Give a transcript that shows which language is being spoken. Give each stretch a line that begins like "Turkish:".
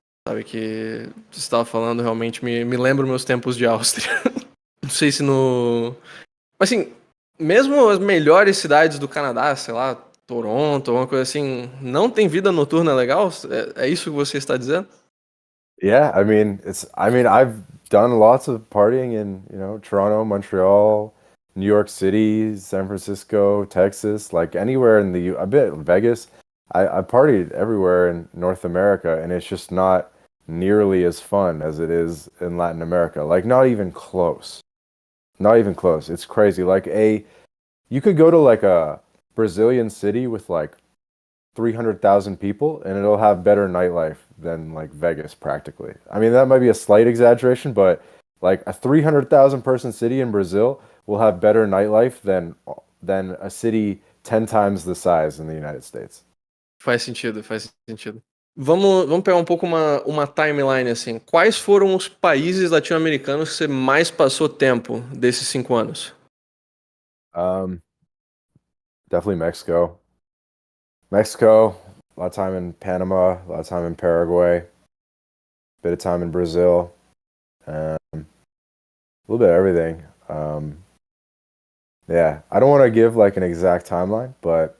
Portuguese: Sabe, que você estava falando, realmente me lembra meus tempos de Áustria. Não sei se assim, mesmo as melhores cidades do Canadá, sei lá, Toronto, alguma coisa assim, não tem vida noturna legal? É isso que você está dizendo?
English: Yeah, I've done lots of partying in, Toronto, Montreal, New York City, San Francisco, Texas, like anywhere in I bet Vegas. I partied everywhere in North America, and it's just not nearly as fun as it is in Latin America. Like, not even close. Not even close. It's crazy. Like you could go to like a Brazilian city with like 300,000 people, and it'll have better nightlife than like Vegas practically. I mean, that might be a slight exaggeration, but like a 300,000 person city in Brazil will have better nightlife than a city 10 times the size in the United States.
Portuguese: Faz sentido. Vamos pegar um pouco uma timeline, assim. Quais foram os países latino-americanos que você mais passou tempo desses 5 anos?
English: Definitely Mexico. Mexico, a lot of time in Panama, a lot of time in Paraguay, a bit of time in Brazil, a little bit of everything. Yeah, I don't want to give like an exact timeline, but